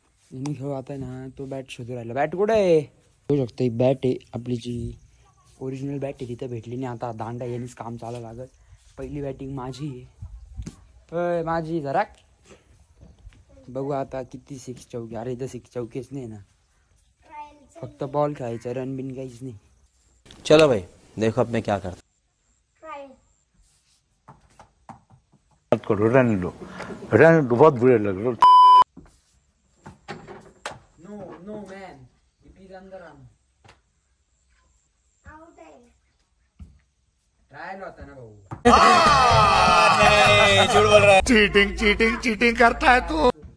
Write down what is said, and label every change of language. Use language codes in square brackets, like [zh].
[mr] मी खेळू आता ना, तो बॅट शोधू राहिला. बॅट कुठं आहे? होऊ शकतं ही बॅट आहे आपली, जी ओरिजिनल बॅट आहे तिथं भेटली नाही. आता दांडा यांनीच काम चालावं लागत. पहिली बॅटिंग माझी आहे, माझी. जरा बघू आता किती सिक्स चौकी. अरे इथं सिक्स चौकीच नाही ना, फक्त बॉल खेळायचं, रन बिन काहीच नाही. [hi] चलो भाई देखो अब मैं क्या करता. करो रहने दो बहुत बुरे लग रहे. [en] no man, [hi] प्लीज अंदर आना. [mr] आउट आहे, ट्रायल होता ना भाऊ. [hi] झूठ बोल रहा है. चीटिंग चीटिंग चीटिंग करता है तू.